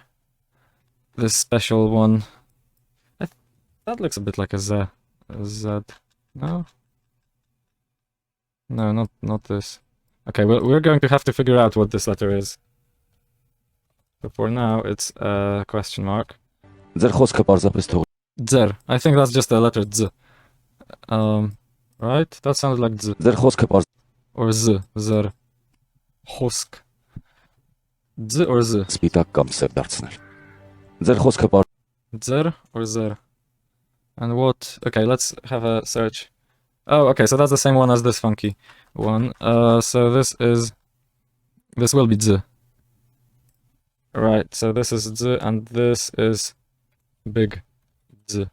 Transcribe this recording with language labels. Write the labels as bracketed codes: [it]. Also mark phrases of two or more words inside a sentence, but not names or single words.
[en] This special one. That looks a bit like a Z. A Z. No? No, not this. Okay, well, we're going to have to figure out what this letter is. But for now, it's a question mark. [hy] Ձեր խոսքը պարզապես թող։ Dzer. [en] I think that's just the letter Z. Right? That sounded like Z. [hy] Ձեր խոսքը պարզ [en] Or Z. Zer. Hosk. Z or Z? [hy] սպիտակ կամ սև դարձնել։ Ձեր խոսքը պարզ [en] Dzer or Zer? And what... Okay, let's have a search. Oh, okay, so that's the same one as this funky one. So this will be Z. Right, so this is Z, and this is big Z.